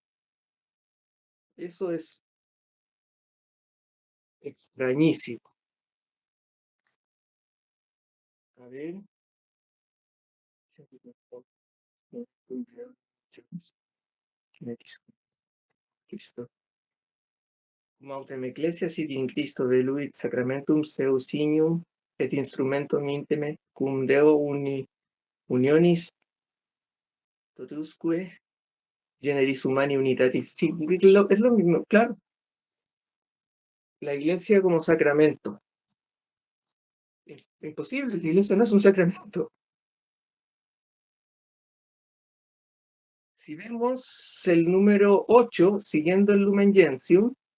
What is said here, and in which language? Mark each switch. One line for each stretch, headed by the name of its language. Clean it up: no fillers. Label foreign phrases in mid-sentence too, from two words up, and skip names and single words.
Spanish: Eso es extrañísimo. A ver. Cristo.
Latin: Cum autem ecclesia sit in Christo veluit sacramentum seu signum et instrumentum intime cum Deo unionis totusque generis humani unitatis.
Spanish: Sí, es lo mismo, claro. La Iglesia como sacramento. Es imposible, la Iglesia no es un sacramento. Si vemos el número 8, siguiendo el Lumen Gentium,